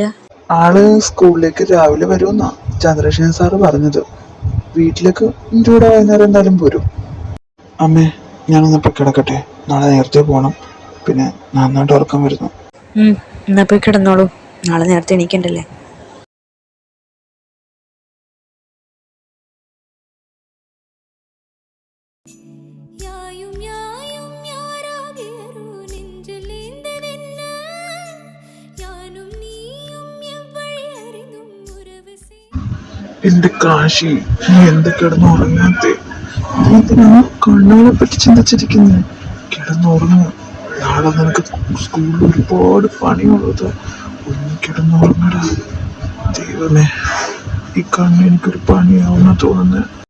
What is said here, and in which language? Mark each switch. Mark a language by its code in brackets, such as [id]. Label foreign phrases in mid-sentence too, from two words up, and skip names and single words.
[ml] ആള് സ്കൂളിലേക്ക് രാവിലെ വരുമെന്നാ ചന്ദ്രശേഖരൻ സാറ് പറഞ്ഞത്. വീട്ടിലേക്ക് എൻ്റെ കൂടെ വൈകുന്നേരം എന്തായാലും പോരും. അമ്മേ, ഞാനൊന്ന് പോയി കിടക്കട്ടെ, നാളെ നേരത്തെ പോകണം. പിന്നെ നന്നായിട്ട് ഉറക്കം വരുന്നു. എന്നാ പോയി കിടന്നോളൂ, നാളെ നേരത്തെ എണീക്കണ്ടല്ലേ. [ta] யாயும் யாயும் யாராகியரோ நெஞ்சில் ஏந்ததென்ன யானும் நீயும் எவ்வழி அறிந்தும் உறவு [ml] എന്റെ കാശി, നീ എന്ത് കിടന്ന് ഉറങ്ങാത്തെ? എന്തിനാ കണ്ണുകളെ പറ്റി ചിന്തിച്ചിരിക്കുന്നേ? കിടന്നുറങ്ങ. നാളെ നിനക്ക് സ്കൂളിൽ ഒരുപാട് പണിയുള്ളത്. ഒന്ന് കിടന്നുറങ്ങടാ. ദൈവമേ, ഈ കണ്ണ് എനിക്കൊരു പണിയാവുന്ന തോന്നുന്നേ.